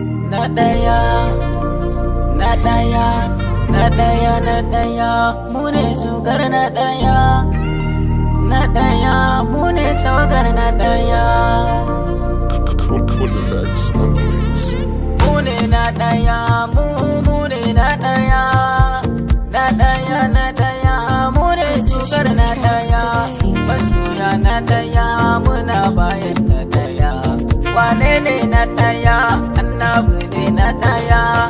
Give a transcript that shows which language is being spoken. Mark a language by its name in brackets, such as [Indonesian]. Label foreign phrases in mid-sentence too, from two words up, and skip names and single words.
[Hausa] Na ɗaya, na ɗaya, na ɗaya, na ɗaya, mu ne shugar na ɗaya. Na ɗaya, mu ne tawagar na ɗaya. [English] Full effects on the beats. [Hausa] Mu ne na ɗaya, mu, mu ne na ɗaya. Na ɗaya, na ɗaya, mu ne shugar na ɗaya. Masoya na ɗaya, muna bayan na ɗaya. Wane ne na ɗaya? Annabi ne na ɗaya.